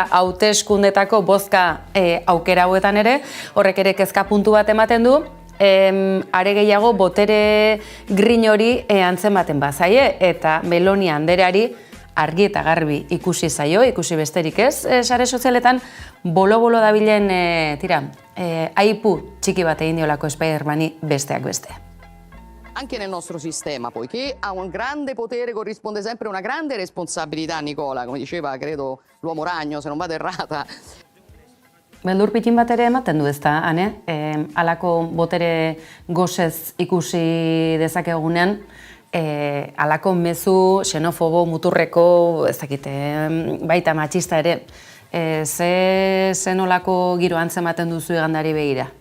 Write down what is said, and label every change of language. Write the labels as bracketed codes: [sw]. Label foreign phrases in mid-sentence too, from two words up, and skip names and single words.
[eu] hauteskundetako bozka aukera hauetan ere, horrek ere kezka puntu bat ematen du, are gehiago botere grin hori antzematen bazaie, eta Meloni andereari argi eta garbi ikusi zaio, ikusi besterik ez, sare sozialetan bolo-bolo dabilen, aipu txiki bat egin diolako Spider-Mani besteak beste. [it] Anche nel nostro sistema, poiché ha un grande potere, corrisponde sempre una grande responsabilità, Nicola, come diceva, credo, l'uomo ragno, se non vado errata. [eu] Beldur pitin bat ere ematen du ezta, Ane? Halako botere gozez ikusi dezakegunean, halako mezu, xenofobo, muturreko, ez dakite, baita matxista ere, ze nolako giro antzematen duzu igandari begira?